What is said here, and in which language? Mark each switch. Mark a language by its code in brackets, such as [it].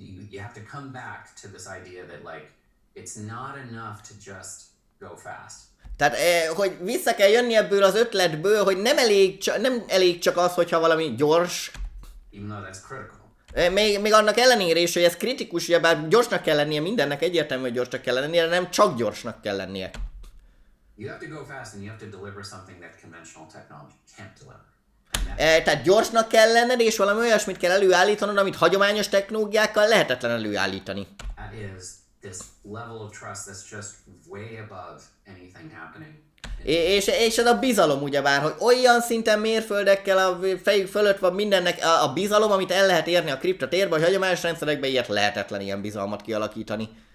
[en] You have to come back to this idea that like it's not enough to just go fast. [hu] Tehát, hogy vissza kell jönni ebből az ötletből, hogy nem elég csak az, hogyha valami gyors. [en] Even though that's critical. [hu] Még annak ellenére is, hogy ez kritikus, ugye bár gyorsnak kell lennie, mindennek egyértelmű, hogy gyorsnak kell lennie, de nem csak gyorsnak kell lennie. [en] You have to go fast and you have to deliver something that conventional technology can't deliver. [hu] Tehát gyorsnak kell lenned, és valami olyasmit kell előállítanod, amit hagyományos technológiákkal lehetetlen előállítani. [en] That is this level of trust that's just way above anything happening. [hu] És ez a bizalom ugyebár, hogy olyan szinten mérföldekkel a fejük fölött van mindennek a bizalom, amit el lehet érni a kriptotérben, hogy hagyományos rendszerekben ilyet lehetetlen ilyen bizalmat kialakítani.